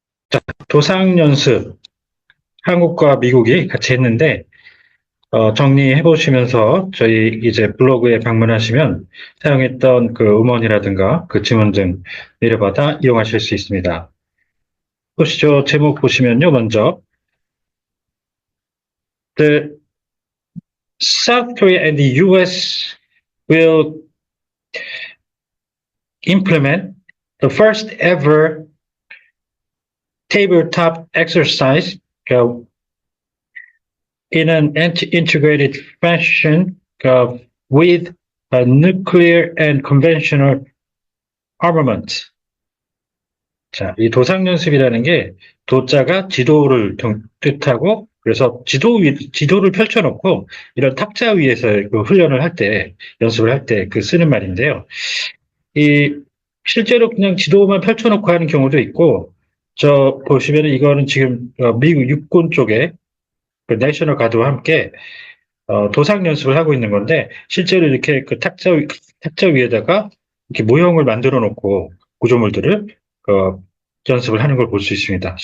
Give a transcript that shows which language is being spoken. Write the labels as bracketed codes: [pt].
[ko] 자, 도상연습, 한국과 미국이 같이 했는데 정리해 보시면서 저희 이제 블로그에 방문하시면 사용했던 그 음원이라든가 그 지문 등 내려받아 이용하실 수 있습니다. 보시죠. 제목 보시면요. [en] 먼저 The South Korea and the US will implement the first ever tabletop exercise in an integrated fashion with a nuclear and conventional armament. [ko] 자, 이 도상연습이라는 게 도자가 지도를 뜻하고 그래서 지도를 펼쳐놓고 이런 탁자 위에서 그 훈련을 할 때, 연습을 할 때 그 쓰는 말인데요. 이 실제로 그냥 지도만 펼쳐놓고 하는 경우도 있고, 저 보시면 이거는 지금 미국 육군 쪽에 그 내셔널 가드와 함께 도상 연습을 하고 있는 건데 실제로 이렇게 그 탁자 위에다가 이렇게 모형을 만들어 놓고 구조물들을 연습을 하는 걸 볼 수 있습니다.